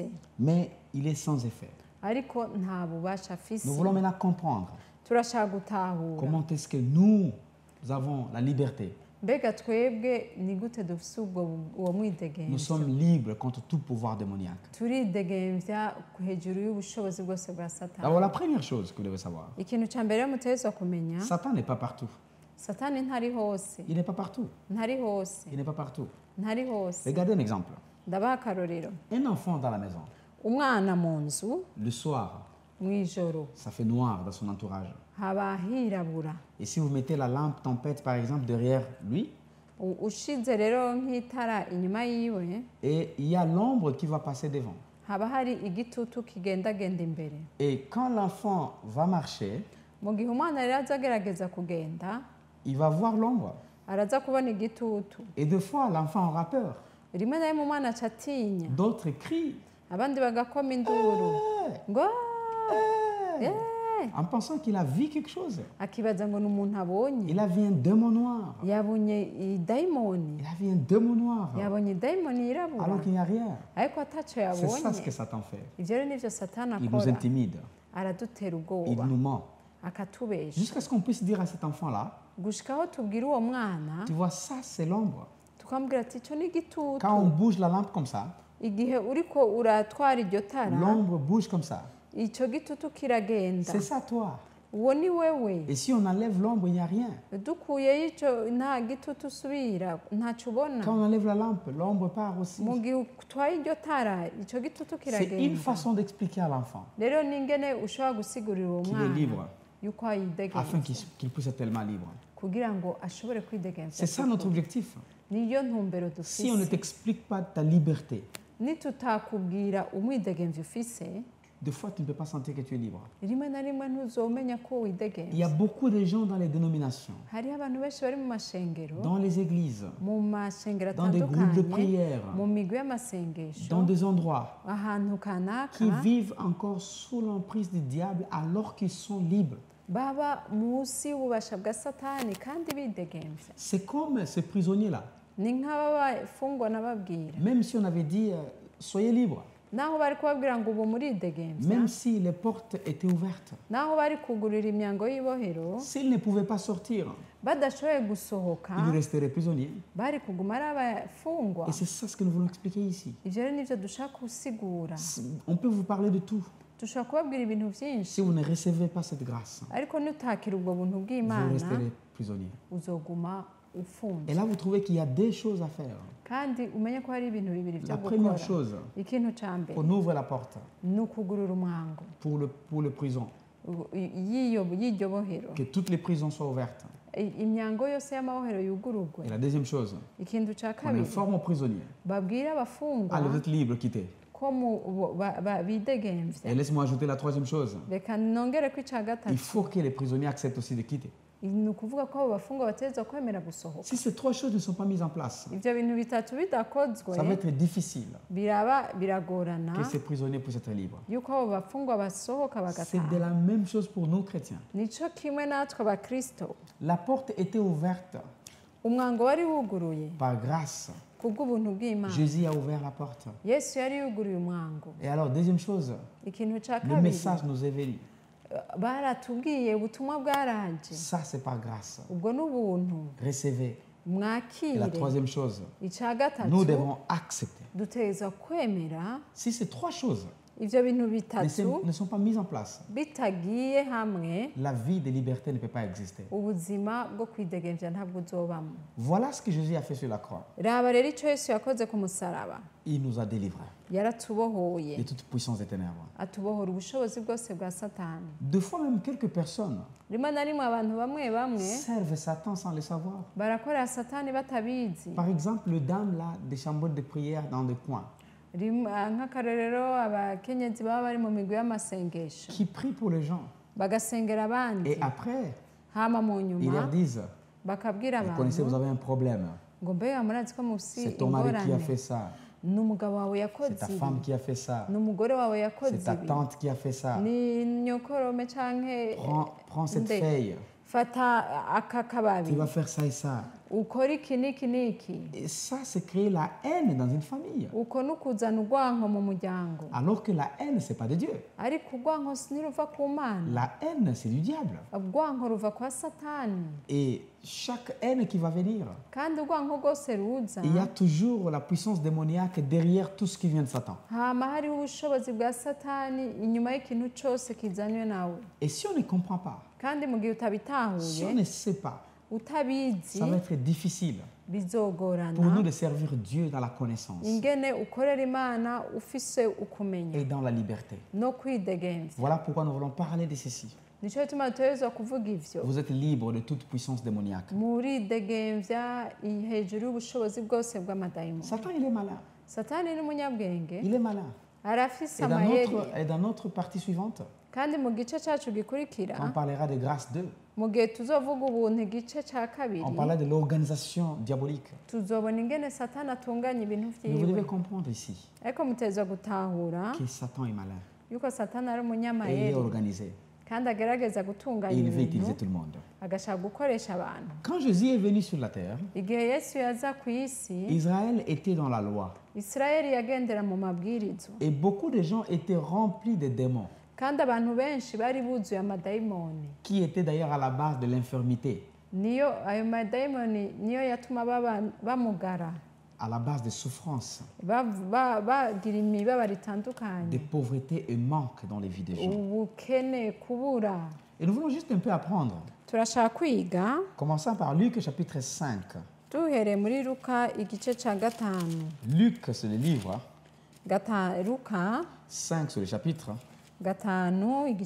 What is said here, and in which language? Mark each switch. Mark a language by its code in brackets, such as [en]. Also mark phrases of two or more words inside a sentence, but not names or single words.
[fr] Mais il est sans effet. [rn] ariko nta bubasha afise. [fr] Nous voulons maintenant comprendre [rn] Turashaka gutahura [fr] comment est-ce que nous avons la liberté. [rn] mbega twebwe ni gute dufise uwo [fr] Nous [rn] mwidegemvya, [fr] sommes libres contre tout pouvoir démoniaque. [rn] turidegemvya hejuru y'ubushobozi bwose bwa Satani. [fr] D'abord, la première chose que vous devez savoir, [rn] Ikintu ca mbere mutegerezwa kumenya, [fr] Satan n'est pas partout. [rn] Satani ntari hose, [fr] Il n'est pas partout. [rn] ntari hose, [fr] Il n'est pas partout. [rn] ntari hose. [fr] Regardez un exemple. [rn] Ndabaha akarorero. [fr] Un enfant dans la maison, [rn] Umwana mu nzu [fr] le soir, [rn] mu ijoro [fr] ça fait noir dans son entourage. [rn] haba hirabura. [fr] Et si vous mettez la lampe tempête, par exemple, derrière lui, [rn] Ushize rero nk'itara inyuma yiwe, [fr] et il y a l'ombre qui va passer devant. [rn] haba hari igitutu kigendagenda imbere. [fr] Et quand l'enfant va marcher, [rn] Mu gihe umwana rero aza agerageza kugenda, [fr] il va voir l'ombre. [rn] araza kubona igitutu. [fr] Et des fois, l'enfant aura peur. [rn] Rimwe na rimwe umwana aca atinya, [fr] D'autres crient [rn] abandi bagakoma induru ngo [fr] hey, en pensant qu'il a vu quelque chose. [rn] akibaza ngo ni umuntu abonye, [fr] Il a vu un démon noir. [rn] yabonye idayimoni, [fr] Il a vu un démon noir. [rn] yabonye idayimoni yirabura, [fr] Alors qu'il n'y a rien. [rn] ariko ataco [fr] C'est ça ce [rn] yabonye. [fr] que Satan fait. [rn] Ivyo rero nivyo Satani [fr] Il nous [rn] akora, [fr] intimide. [rn] aradutera [fr] Il [rn] ubwoba, [fr] nous ment. [rn] akatubesha, [fr] Jusqu'à ce qu'on puisse dire à cet enfant-là, [rn] gushika aho tubwira uwo mwana [fr] tu vois, ça c'est l'ombre. [rn] tukamubwira ati ico ni igitutu. [fr] Quand on bouge la lampe comme ça, [rn] Igihe uriko uratwara iryo tara, [fr] l'ombre bouge comme ça. [rn] ico gitutu kiragenda, [fr] C'est ça toi. [rn] uwo ni wewe. [fr] Et si on enlève l'ombre, il n'y a rien. [rn] Dukuyeyo ico nta gitutu usubira, ntaco ubona. [fr] Quand on enlève la lampe, l'ombre part aussi. [rn] Mu gihe utwaye iryo tara, ico gitutu [fr] C'est une [rn] kiragenda. [fr] façon d'expliquer à l'enfant [rn] Rero ningene ushobora gusigurira uwo [fr] qu'il est [rn] mwana [fr] libre, [rn] yuko [fr] afin [rn] yidegemvya [fr] qu'il puisse être tellement libre. [rn] kugira ngo ashobore kwidegemvya. [fr] C'est ça notre objectif. [rn] Niyo ntumbero [fr] Si on ne [rn] dufise. [fr] t'explique pas ta liberté, [rn] Nitutakubwira umwidegemvya ufise, [fr] des fois tu ne peux pas sentir que tu es libre. [rn] rimwe na rimwe ntuzomenya ko [fr] Il y a [rn] widegemvya. [fr] beaucoup de gens dans les dénominations, [rn] Hariho abantu benshi bari mu mashengero, [fr] dans les églises, [rn] mu mashengero [fr] dans des groupes de [rn] atandukanye, [fr] prière, [rn] mu migwi y'amasengesho, [fr] dans des endroits [rn] ahantu kanaka, [fr] qui vivent encore sous l'emprise du diable alors qu'ils sont libres. [rn] baba munsi y'ububasha bwa Satani kandi bidegemvya. [fr] C'est comme ces prisonniers-là. [rn] Ni nk'abafungwa nababwira, [fr] Même si on avait dit soyez libres, [rn] naho bari kubabwira ngo ubu muridegemvya, [fr] même si les portes étaient ouvertes, [rn] naho bari kugurira imyango y'ibohero, [fr] s'ils ne pouvaient pas sortir, [rn] badashoboye gusohoka, [fr] ils resteraient prisonniers. [rn] bari kuguma ari abafungwa. [fr] Et c'est ça ce que nous voulons expliquer ici. [rn] Ivyo rero nivyo dushaka gusigura. [fr] On peut vous parler de tout. [rn] Dushobora kubabwira ibintu vyinshi, [fr] Si vous ne recevez pas cette grâce, [rn] ariko nutakira ubwo buntu [fr] vous [rn] bw'Imana [fr] resterez prisonnier. [rn] uzoguma [fr] Et [rn] ufunze. [fr] là, vous trouvez qu'il y a des choses à faire. [rn] Kandi umenye ko hari ibintu bibiri vyo [fr] La première [rn] gukora. [fr] chose, [rn] Ikintu ca mbere [fr] on ouvre la porte [rn] ni ukugurura umwango [fr] pour le prison. [rn] y'iryo bohero, [fr] Que toutes les prisons soient ouvertes. [rn] imyango yose y'amabohero yugururwe. [fr] Et la deuxième chose, [rn] Ikintu ca [fr] on [rn] kabiri [fr] informe aux prisonniers. [rn] babwire abafungwa [fr] Allez, vous êtes libres, quittez. [rn] ko bidegemvya. [fr] Et laisse-moi ajouter la troisième chose. [rn] Reka nongere ko ica [fr] Il [rn] gatatu, [fr] faut que les prisonniers acceptent aussi de quitter. [rn] ni ukuvuga ko abo bafungwa bategerezwa kwemera gusohoka. [fr] Si ces trois choses ne sont pas mises en place, [rn] Ivyo bintu bitatu bidakozwe, [fr] ça va être difficile [rn] biragorana [fr] que ces prisonniers puissent être libres. [rn] yuko abo bafungwa basohoka [fr] C'est de [rn] bagataha. [fr] la même chose pour nous chrétiens. [rn] Nico kimwe natwe abakristo, [fr] La porte était ouverte [rn] umwango wari wuguruye [fr] par grâce. [rn] kubw'ubuntu bw'Imana. [fr] Jésus a ouvert la porte. [rn] Yesu yari yuguruye umwango. [fr] Et alors, deuxième chose, [rn] Ikintu ca [fr] le [rn] kabiri, [fr] message nous est venu. [rn] baratubwiye ubutumwa bwaraje, [fr] Ça, c'est par grâce. [rn] ubwo n'ubuntu [fr] Recevez. Et la [rn] mwakire. [fr] troisième chose, [rn] Ica [fr] nous [rn] gatatu, [fr] devons accepter. [rn] dutegerezwa kwemera [fr] Si ces trois choses [rn] ivyo bintu [fr] ne [rn] bitatu [fr] ne sont pas mises en place, [rn] bitagiye hamwe, [fr] la vie de liberté ne peut pas exister. [rn] ubuzima bwo kwidegemvya ntabwo uzobamo. [fr] Voilà ce que Jésus a fait sur la croix. [rn] Raba rero ico Yesu yakoze ku musaraba, [fr] Il nous a délivrés [rn] yaratubohoye, [fr] de toute puissance des ténèbres. [rn] atubohora ubushobozi bwose bwa Satani. [fr] Deux fois même, quelques personnes [rn] Rimwe na rimwe abantu bamwe bamwe [fr] servent Satan sans le savoir. [rn] barakorera Satani batabizi. [fr] Par exemple, les dames là, des chambres de prière dans des coins, [rn] Nk'akarorero abakenyezi baba bari mu migwi y'amasengesho [fr] qui prient pour les gens. [rn] bagasengera abandi, [fr] Et après, [rn] hama mu [fr] ils leur [rn] nyuma [fr] disent, [rn] bakabwira [fr] vous connaissez, vous [rn] abantu [fr] avez un problème. [rn] ngo mbega murazi ko mufise [fr] C'est ton mari qui a [rn] ingorane, [fr] fait ça. [rn] ni umugabo wawe [fr] C'est [rn] yakoze [fr] ta [rn] ibi, [fr] femme qui a fait ça. [rn] ni umugore wawe yakoze [fr] C'est ta [rn] ibi, [fr] tante qui a fait ça. [rn] ni nyokorome canke [fr] Prends cette [rn] nde. [fr] feuille. [rn] fata aka [fr] Tu [rn] kababi [fr] vas faire ça et ça. [rn] ukora iki n'iki n'iki. [fr] Et ça, c'est créer la haine dans une famille. [rn] Uko ni ukuzana urwanko mu muryango, [fr] Alors que la haine, c'est pas de Dieu. [rn] ariko urwanko ntiruva ku Mana, [fr] La haine, c'est du diable. [rn] urwanko ruva kwa Satani. [fr] Et chaque haine qui va venir, [rn] Kandi urwanko rwose ruza, [fr] il y a toujours la puissance démoniaque derrière tout ce qui vient de Satan. [rn] hama hariho ubushobozi bwa Satani inyuma y'ikintu cyose kizanywe nawe. [fr] Et si on ne comprend pas, [rn] Kandi mu gihe [fr] si on [rn] utabitahuye, [fr] ne sait pas [rn] utabizi [fr] ça va être difficile pour nous [rn] bizogorana [fr] de servir Dieu dans la connaissance [rn] ingene ukorera imana ufise ukumenya [fr] et dans la liberté. [rn] no kwidegemvya. [fr] Voilà pourquoi nous voulons parler de ceci. [rn] Nico gituma dutegerezwa kuvuga ivyo. [fr] Vous êtes libre de toute puissance démoniaque. [rn] Muridegemvya hejuru y'ubushobozi bwose bw'amadayimoni. [fr] Satan, il est malin. [rn] Satani ni umunyabwenge, [fr] Il est malin. [rn] arafise [fr] Et [rn] amayeri. [fr] dans notre partie suivante, [rn] Kandi mu gice cacu [fr] on [rn] gikurikira, [fr] parlera de grâce 2. [rn] mu gihe tuzovuga ubuntu igice ca kabiri, [fr] On parlera de l'organisation diabolique. [rn] tuzobona ingene Satani atunganya ibintu [fr] Mais vous devez [rn] vyiwe. [fr] comprendre ici [rn] Ariko mutegerezwa gutahura [fr] que Satan est malin [rn] yuko Satani ari [fr] et il est [rn] umunyamayeri [fr] organisé. [rn] kandi agerageza [fr] Et [rn] gutunganya [fr] il veut [rn] ibintu [fr] utiliser tout le monde. [rn] agashaka gukoresha abantu. [fr] Quand Jésus est venu sur la terre, [rn] Igihe Yesu yaza ku isi, [fr] Israël était dans la loi. [rn] Isirayeli yagendera mu mabwirizwa [fr] Et beaucoup de gens étaient remplis de démons, [rn] kandi abantu benshi bari buzuye amadayimoni. [fr] qui étaient d'ailleurs à la base de l'infirmité, [rn] Niyo ayo madayimoni niyo yatuma bamugara, [fr] à la base des souffrances, [rn] bagira imibabaro [fr] de [rn] itandukanye, [fr] pauvreté et manque dans les vies des gens. [rn] ubukene, kubura. [fr] Et nous voulons juste un peu apprendre, [rn] Turashaka kwiga [fr] commençant par Luc chapitre 5. [rn] duhereye muri Luka igice ca gatanu. [fr] Luc, c'est le livre, [rn] Luka [fr] 5 c'est le chapitre, [rn] gatanu igice